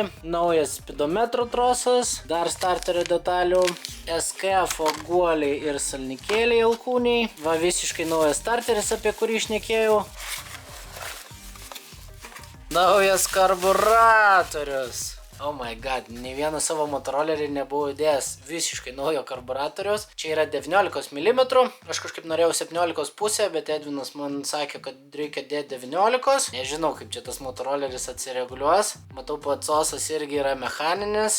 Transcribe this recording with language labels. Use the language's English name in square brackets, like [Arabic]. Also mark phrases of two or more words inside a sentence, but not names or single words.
[Lithuanian] Naujas spidometro trosas, dar starterio detalių, SKF guoliai ir salnikėliai alkūniai. Va visiškai naujas starteris, apie kurį šnekėjau. Naujas karburatorius. [English] Oh my god, [Lithuanian] nei vieną savo motorolerį nebuvau įdėjęs visiškai naujo karburatoriaus. Čia yra 19 mm, aš kažkaip norėjau 17,5, bet Edvinas man sakė, kad reikia dėti 19. Nežinau, kaip čia tas motoroleris atsireguliuos. Matau, patsosas irgi yra mechaninis.